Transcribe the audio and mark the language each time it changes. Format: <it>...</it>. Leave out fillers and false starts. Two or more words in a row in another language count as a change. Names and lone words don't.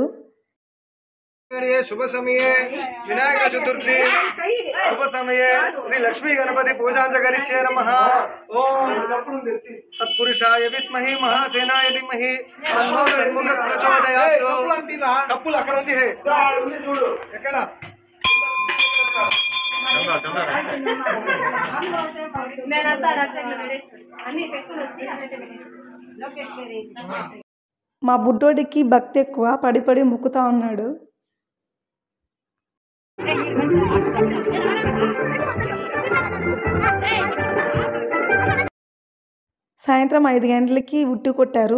<sa>शुभ समय विनायक चतुर्थी शुभ समय श्री लक्ष्मी गणपति पूजा करिष्ये नमः। ओम तत्पुरुषाय विद्महे महासेनाय धीमहि तन्नो तन्मुख प्रचोदयात्।</sa> <te>కప్పులు అక్కడ ఉంది హే చూడు ఎక్కడ మా బుడ్డోడికి భక్తి ఎక్కువ, పడి పడి ముక్కుతా ఉన్నాడు. సాయంత్రం 5 గంటలకి ఉట్టి కొట్టారు.</te>